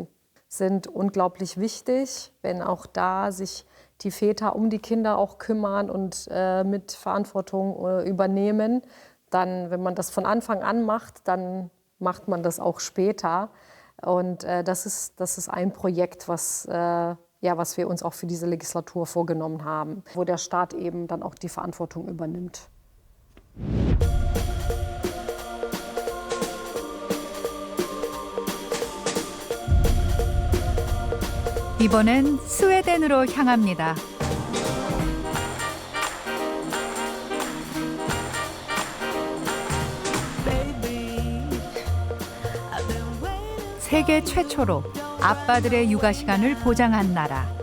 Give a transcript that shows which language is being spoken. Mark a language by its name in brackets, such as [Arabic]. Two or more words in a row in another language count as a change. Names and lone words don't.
[German] Sind unglaublich wichtig, wenn auch da sich die Väter um die Kinder auch kümmern und mit Verantwortung übernehmen. Dann, wenn man das von Anfang an macht, dann macht man das auch später. Und das ist ein Projekt, was wir uns auch für diese Legislatur vorgenommen haben, wo der Staat eben dann auch die Verantwortung übernimmt. [Korean] 이번엔 스웨덴으로 향합니다. 세계 최초로 아빠들의 육아 시간을 보장한 나라.